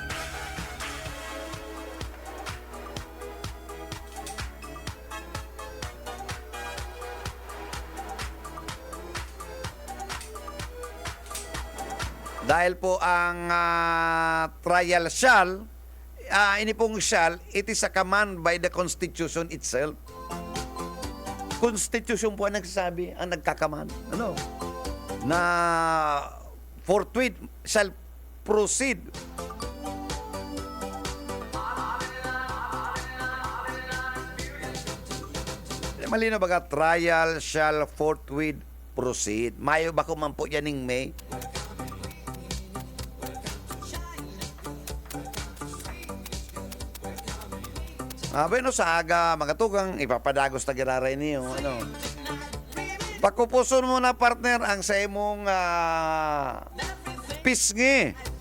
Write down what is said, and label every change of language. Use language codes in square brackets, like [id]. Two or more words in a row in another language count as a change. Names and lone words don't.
[bik] Dahil po ang [en] trial shall, [bik] ini pong [en] shall, it is a command by the Constitution itself. [bik] Constitution po ang nagsasabi, ang nagkakaman. [en] Na forthwith shall proceed. [bik] Malino baga, [en] trial shall forthwith proceed. [bik] Mayo ba man po yan ng May? Bueno, sa aga, mga tugang, ipapadagos na giraray niyo. Pakupuson mo na, partner, ang sa imong pisngi.